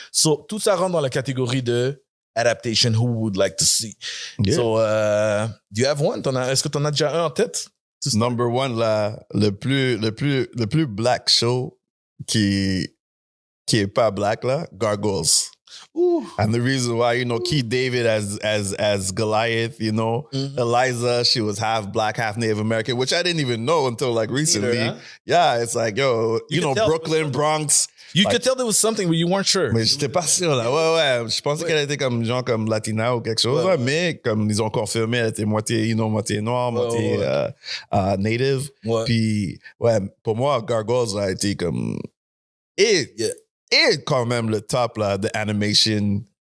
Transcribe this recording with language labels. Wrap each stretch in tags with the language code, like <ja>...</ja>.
<fr>So, tout ça rentre dans la catégorie de adaptation</fr> <en>who would like to see. Yeah. So, do you have one?</en> <fr>Est-ce que tu en as déjà un en tête?</fr> <en>Number one,</en> <fr>là, le plus black show qui est pas black, là, Gargoyles. Ooh.</fr> <en>And the reason why, Keith David as Goliath, Mm-hmm. Eliza, she was half black, half Native American, which I didn't even know until like recently. Either, huh? Yeah, it's like, could tell Brooklyn, Bronx. You could tell there was something, but you weren't sure.</en> <fr>Mais j'étais pas sûr, là. Ouais. Je pensais qu'elle était comme, comme latina ou quelque chose, là, mais comme ils ont confirmé, elle était moitié, moitié noire, moitié native. Ouais. Puis, ouais, pour moi, Gargoyles a été comme... Et quand même le top, là, de animation,</fr>